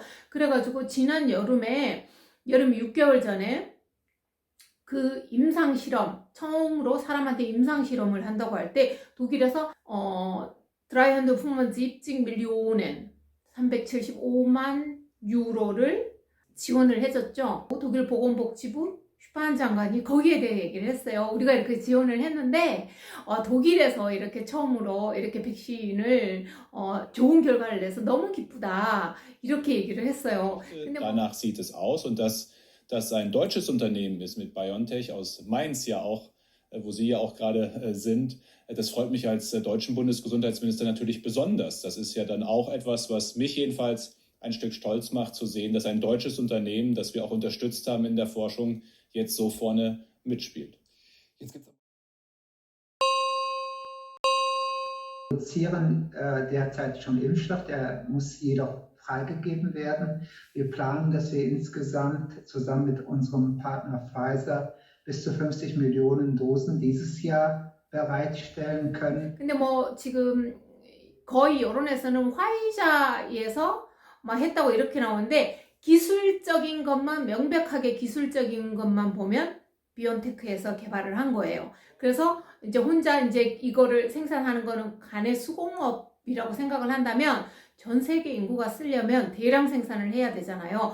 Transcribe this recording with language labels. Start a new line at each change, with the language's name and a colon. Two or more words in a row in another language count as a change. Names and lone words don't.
Korean: 그래가지고 지난 여름 6개월 전에 그 임상 실험, 처음으로 사람한테 임상 실험을 한다고 할 때 독일에서
German: dreihundertfünfundsiebzig Millionen
Korean: 375만 유로를 지원을 해줬죠. 독일 보건복지부 슈판 장관이 거기에 대해 얘기를 했어요. 우리가 이렇게 지원을 했는데 독일에서 이렇게 처음으로 이렇게 백신을 좋은 결과를 내서 너무 기쁘다 이렇게 얘기를 했어요.
German: Danach sieht es aus und dass ein deutsches Unternehmen ist mit BioNTech aus Mainz ja auch, wo Sie ja auch gerade sind. Das freut mich als deutschen Bundesgesundheitsminister natürlich besonders. Das ist ja dann auch etwas, was mich jedenfalls ein Stück stolz macht, zu sehen, dass ein deutsches Unternehmen, das wir auch unterstützt haben in der Forschung, jetzt so vorne mitspielt. Jetzt gibt's produzieren derzeit schon Impfstoff, der muss jedoch freigegeben werden. Wir planen, dass wir insgesamt zusammen mit unserem Partner Pfizer bis zu 50 Millionen Dosen dieses Jahr bereitstellen können.
Korean: 근데 뭐 지금 거의 여론에서는 화이자에서 막 했다고 이렇게 나오는데 기술적인 것만 명백하게 기술적인 것만 보면 비온테크에서 개발을 한 거예요. 그래서 이제 혼자 이제 이거를 생산하는 거는 간의 수공업이라고 생각을 한다면 전 세계 인구가 쓰려면 대량 생산을 해야 되잖아요.